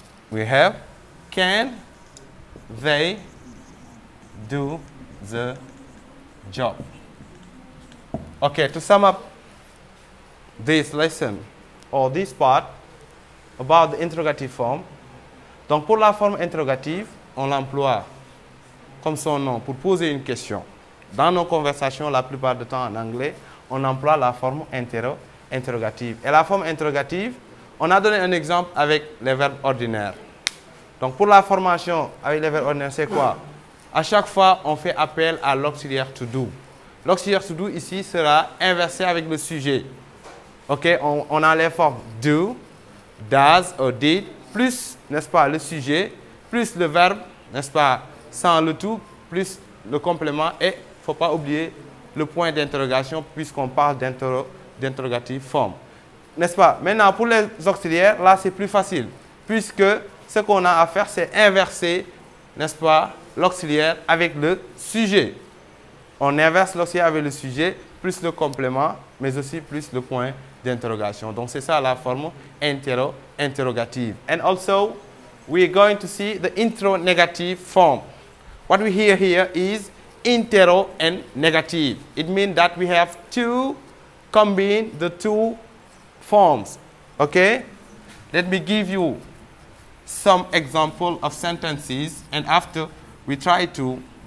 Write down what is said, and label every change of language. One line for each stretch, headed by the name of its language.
English: We have can they do the job. Okay, to sum up this lesson or this part about the interrogative form.
French: Donc pour la forme interrogative, on l'emploie comme son nom pour poser une question. Dans nos conversations, la plupart du temps en anglais, on emploie la forme interrogative. Et la forme interrogative, on a donné un exemple avec les verbes ordinaires. Donc pour la formation avec les verbes ordinaires, c'est quoi? À chaque fois, on fait appel à l'auxiliaire to do. L'auxiliaire to do ici sera inversé avec le sujet. Ok, on a les formes do, does or did, plus, n'est-ce pas, le sujet, plus le verbe, n'est-ce pas, sans le tout, plus le complément et il ne faut pas oublier le point d'interrogation puisqu'on parle d'interrogative form. N'est-ce pas? Maintenant, pour les auxiliaires, là, c'est plus facile puisque ce qu'on a à faire, c'est inverser, n'est-ce pas, l'auxiliaire avec le sujet. On inverse l'auxiliaire avec le sujet, plus le complément, mais aussi plus le point d'interrogation. Donc, c'est ça la forme interrogative.
English: And also, we're going to see the interrogative form. What we hear here is interro and negative. It means that we have to combine the two forms. Okay? Let me give you some example of sentences, and after we try to